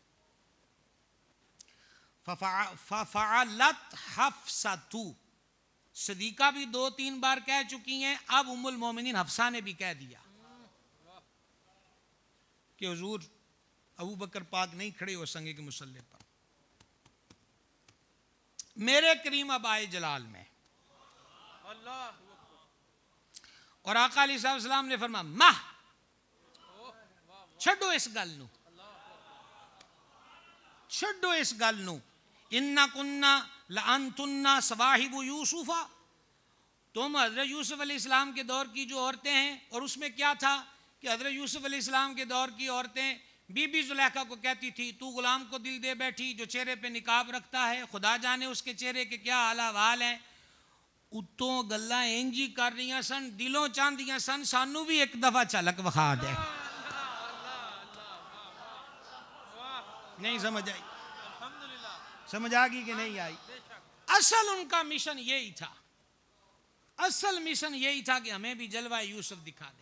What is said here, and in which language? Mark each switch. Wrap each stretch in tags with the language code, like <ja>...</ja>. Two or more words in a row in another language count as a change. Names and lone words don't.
<ar>ففعلت حفصۃ،</ar> <ur>صدیقہ بھی 2-3 بار کہہ چکی ہیں، اب ام المومنین حفصہ نے بھی کہہ دیا کہ حضور ابو بکر پاک نہیں کھڑے ہو سنگے کے مصلی پر. میرے کریم آبائے جلال میں اللہ</ur> <pa>اور آقا</pa> <ar>علیہ السلام</ar> <pa>نے فرمایا ماہ چھڈو اس گل نو، چھڈو اس گل نو.</pa> <ar>اِنَّا كُنَّا لَأَنْتُنَّا صَوَاحِبُ یوسف،</ar> <ur>تم حضرت یوسف</ur> <ar>علیہ السلام</ar> <ur>کے دور کی جو عورتیں ہیں. اور اس میں کیا تھا کہ حضرت یوسف</ur> <ar>علیہ السلام</ar> <ur>کے دور کی عورتیں بی بی زلیخا کو کہتی تھی تو غلام کو دل دے بیٹھی جو چہرے پہ نقاب رکھتا ہے، خدا جانے اس کے چہرے کے کیا حال احوال ہیں.</ur> <pa>اتوں گلاں انجی کر رہی سن، دلوں چاندیاں سن سانو بھی ایک دفعہ جھلک وکھا دے.</pa> <ur>نہیں سمجھ آئی؟ الحمدللہ. سمجھ آ گئی کہ نہیں آئی؟ اصل ان کا مشن یہی تھا، اصل مشن یہی تھا کہ ہمیں بھی جلوہ یوسف دکھا دیں.</ur>